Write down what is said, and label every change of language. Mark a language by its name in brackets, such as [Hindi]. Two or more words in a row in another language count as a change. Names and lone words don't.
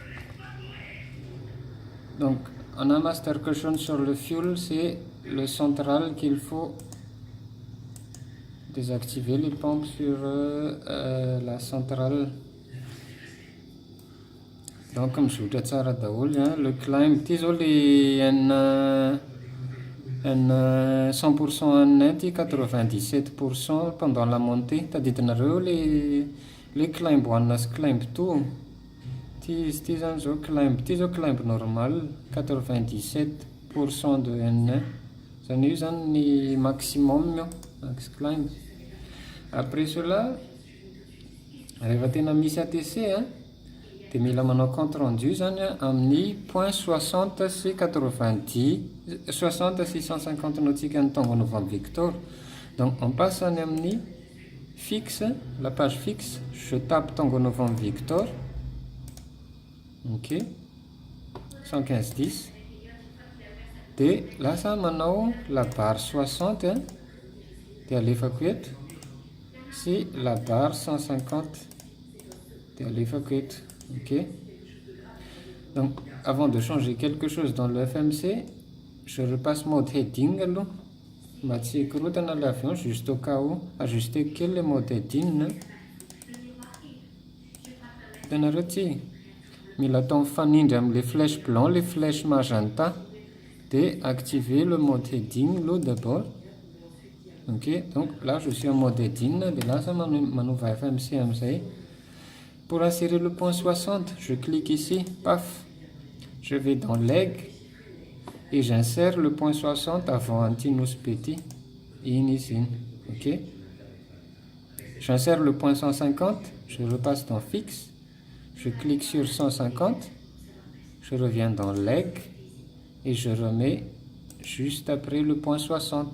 [French] Donc, on a [English] master caution [French] sur le fuel, c'est le central qu'il faut désactiver les pompes sur la centrale. Donc, comme je vous disais, le climb, désolé, un 100% net et 97% pendant la montée. T'as dit les [English] climb one climb [French] tout. Climb normal 97% de N. Ça nous donne le maximum [English] max climb. [French] Après cela, [Malagasy] rehefa ATC, dia mila manao [French] compte rendu [Malagasy] zany amin'ny point 60 sy 90 60 sy 150 nautique ny Tango Novembre Victor. [French] Donc on passe amin'ny fixe, la page fixe, je tape Tango Novembre Victor. Ok, 115-10. Et là ça manao la barre 60 [Malagasy] dia alefako eto sy [French] la barre 150 [Malagasy] dia alefako eto. [French] Ok. Donc avant de changer quelque chose dans le FMC, je repasse mode heading [Malagasy] aloha mba tsy hikorotana [French] le avion, juste au cas où ajuster kely le mode heading. [Malagasy] Hitanareo ty mila atao mifanindry amin'le [French] flèche blanc, les flèches magenta, de activer le mode heading [Malagasy] aloha d'abord. [French] Ok, donc là je suis en mode heading, de là ça [Malagasy] manova FMC amizay. [French] Pour insérer le point 60, je clique ici, paf, je vais dans leg et j'insère le point 60 avant Antinous Petit. Ici, ok. J'insère le point 150, je repasse dans fixe, je clique sur 150, je reviens dans leg et je remets juste après le point 60.